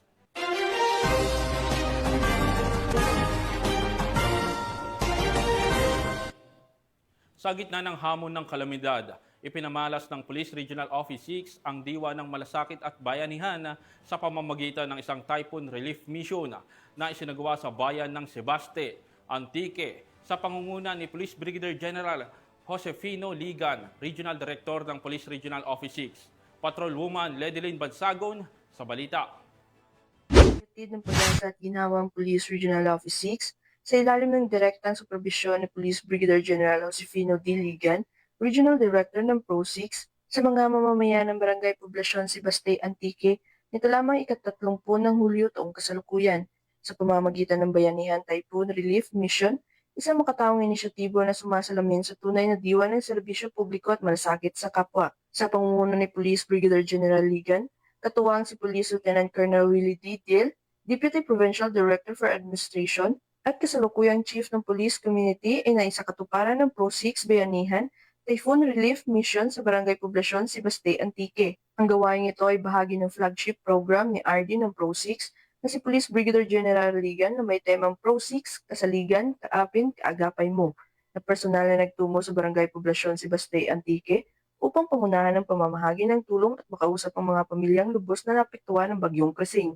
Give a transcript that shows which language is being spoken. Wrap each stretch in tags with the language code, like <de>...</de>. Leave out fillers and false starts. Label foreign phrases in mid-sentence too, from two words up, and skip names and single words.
<tl>Sa gitna ng hamon ng kalamidad, ipinamalas ng Police Regional Office 6 ang diwa ng malasakit at bayanihan sa pamamagitan ng isang</tl> <en>typhoon relief mission</en> <tl>na isinagawa sa bayan ng Sebaste, Antique, sa pangunguna ni Police Brigadier General Josefino Ligan, Regional Director ng Police Regional Office 6. Patrolwoman Ledeline Bansagon sa balita. Ng Pag-asa at ginawang Police Regional Office 6 sa ilalim ng direktang superbisyon ni Police Brigadier General Josefino D. Ligan, Regional Director ng PRO6, sa mga mamamayan ng Barangay Poblasyon Sibastay Antique nito lamang ika-30 ng Hulyo taong kasalukuyan sa pamamagitan ng Bayanihan Typhoon Relief Mission, isang makataong inisyatibo na sumasalamin sa tunay na diwa ng serbisyo publiko at malasakit sa kapwa. Sa pangunguna ni Police Brigadier General Ligan, katuwang si Police Lieutenant Colonel Willie D.</tl> <en>Dill, Deputy Provincial Director for Administration,</en> <tl>at kasalukuyang Chief ng Police Community ay naisakatuparan ng PRO6 Bayanihan Typhoon Relief Mission sa Barangay Poblasyon Sibastay Antique. Ang gawain ito ay bahagi ng</tl> <en>flagship program</en> <tl>ni RD ng PRO6 na si Police Brigadier General Ligan na may temang PRO6, Kasaligan, Kaapin, Kaagapay Mo, na personal na nagtungo sa Barangay Poblasyon Sibastay Antique upang pangunahan ang pamamahagi ng tulong at makausap ang mga pamilyang lubos na naapektuhan ng bagyong Krising.</tl>